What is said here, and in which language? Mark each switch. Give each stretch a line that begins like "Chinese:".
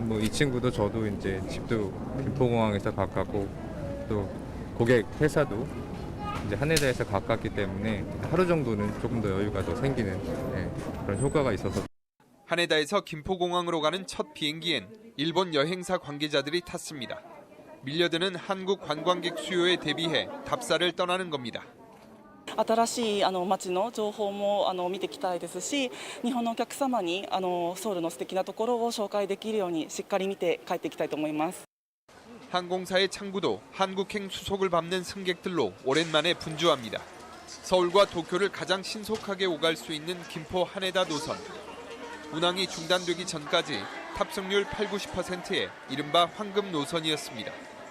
Korean: 이 친구도 저도 이제 집도 김포공항에서 가깝고 또 고객 회사도 이제 하네다에서 가깝기 때문에 하루 정도는 조금 더 여유가 더 생기는 그런 효과가 있어서. 하네다에서 김포공항으로 가는 첫 비행기엔 일본 여행사 관계자들이 탔습니다. 밀려드는 한국 관광객 수요에 대비해 답사를 떠나는 겁니다.
Japanese: 新しい街の情報も見ていきたいですし、日本のお客様にソウルの素敵なところを紹介できるようにしっかり見て帰っていきたいと思います。
Korean: 항공사의 창구도 한국행 수속을 밟는 승객들로 오랜만에 분주합니다. 서울과 도쿄를 가장 신속하게 오갈 수 있는 김포 하네다 노선. 운항이 중단되기 전까지 탑승률 80~90%의 이른바 황금 노선이었습니다.